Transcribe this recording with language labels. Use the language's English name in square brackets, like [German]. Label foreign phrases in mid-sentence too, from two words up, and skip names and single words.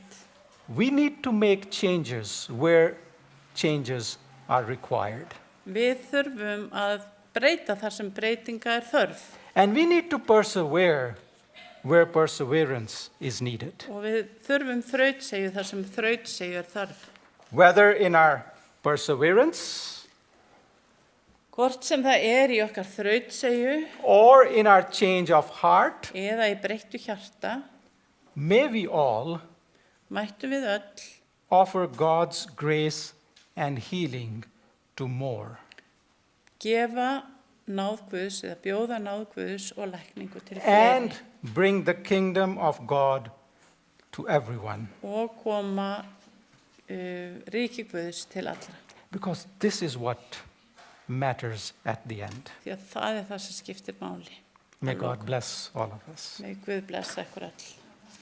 [English] we need to make changes where changes are required. [Icelandic] við þurfum að breyta þar sem breytinga er þörf [English] And we need to persevere where perseverance is needed. [Icelandic] og við þurfum þrautseigju þar sem þrautseigju er þörf. [English] Whether in our perseverance [Icelandic] Hvort sem það er í okkar þrautseigju [English] or in our change of heart, [Icelandic] eða í breyttu hjarta, [English] may we all [Icelandic] mættum við öll [English] offer God's grace and healing to more. [Icelandic] gefa náð Guðs eða bjóða náð Guðs og lækningu til [English] And [Icelandic] fleiri [English] bring the kingdom of God to everyone. [Icelandic] og koma ríki Guðs til allra. [English] Because this is what matters at the end. [Icelandic] Því að það er það sem skiptir máli. [English] May God bless all of us. [Icelandic] May Guð blessa ykkur öll.